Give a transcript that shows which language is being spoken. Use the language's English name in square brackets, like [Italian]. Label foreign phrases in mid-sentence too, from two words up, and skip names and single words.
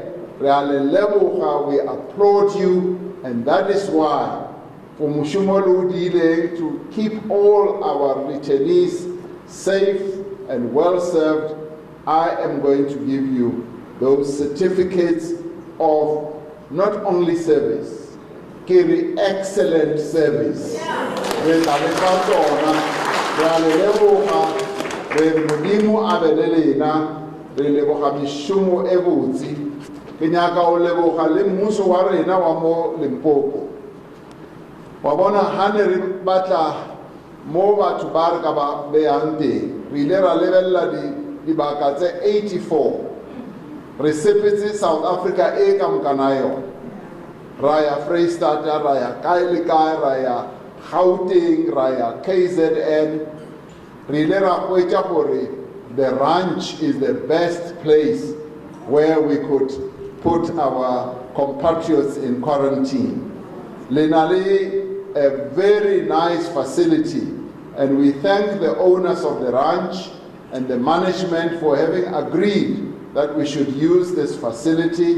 [English] We applaud you, and that is why for to keep all our returnees safe and well served, I am going to give you those certificates of not only service, excellent service. [Northern Sotho] Re modimo a belelena re leboga mishomo e botse ke nyaka o leboga le mmuso wa rena wa mo Limpopo wa bona ha ne re batla mo batho ba re ka ba beyang teng re ile ra lebella dibaka tse 84 re sepetse South Africa e ka mokana yona ra ya Freistata ra ya kae le kae ra ya Gauteng ra ya KZN. [English] The ranch is the best place where we could put our compatriots in quarantine. Lenali, a very nice facility, and we thank the owners of the ranch and the management for having agreed that we should use this facility.